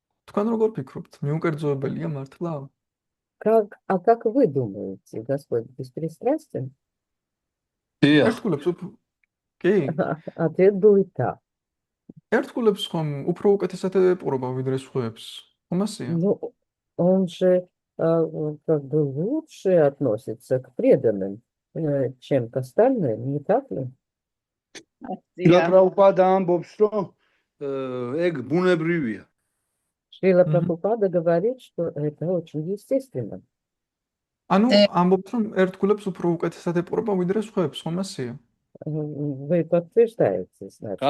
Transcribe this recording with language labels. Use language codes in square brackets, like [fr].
[ka] თქვენ როგორ ფიქრობთ, მიუკერძოებელია მართლა? [ru] Как вы думаете, Господь беспристрастен? [ka] ერთგულებს კი? [ru] Ответ был и так. [ka] ერთგულებს ხომ უფრო უკეთესად ეპყრობა ვიდრე სხვებს. ხომ ასეა? [ru] Ну, он же как бы лучше относится к преданным, чем к остальным, не так ли? [ka] Шрила Прабхупада ამბობს, რომ ეგ ბუნებრივია. [ru] Шрила Прабхупада говорит, что это очень естественно. [ka] ანუ ამბობთ, რომ ერთგულებს უფრო უკეთესად ეპყრობა ვიდრე სხვებს, ხომ ასეა? [ru] Вы подтверждаете, значит.